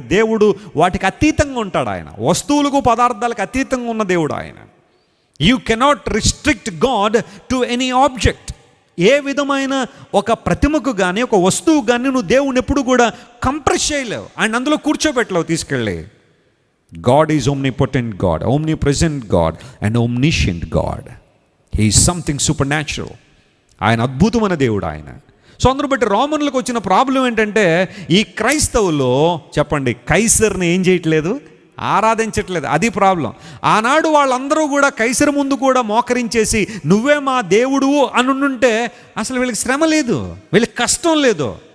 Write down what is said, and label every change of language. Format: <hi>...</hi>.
<te>దేవుడు వాటికి అతీతంగా ఉంటాడు. ఆయన వస్తువులకు పదార్థాలకు అతీతంగా ఉన్న దేవుడు ఆయన.</te> <en>You cannot restrict God to any object.</en> <te>ఏ విధమైన ఒక ప్రతిమకు కానీ ఒక వస్తువు కానీ నువ్వు దేవుని ఎప్పుడు కూడా కంప్రెస్ చేయలేవు, ఆయన అందులో కూర్చోబెట్టలేవు తీసుకెళ్ళి.</te> <en>God is omnipotent God, omnipresent God and omniscient God. He is something supernatural.</en> <te>ఆయన అద్భుతమైన దేవుడు ఆయన. సో అందరూ బట్టి రోమన్లకు వచ్చిన ప్రాబ్లం ఏంటంటే ఈ క్రైస్తవులు చెప్పండి కైసర్ని ఏం చేయట్లేదు, ఆరాధించట్లేదు. అది ప్రాబ్లం. ఆనాడు వాళ్ళందరూ కూడా కైసరు ముందు కూడా మోకరించేసి నువ్వే మా దేవుడు అనుంటే అసలు వీళ్ళకి శ్రమ లేదు, వీళ్ళకి కష్టం లేదు.</te>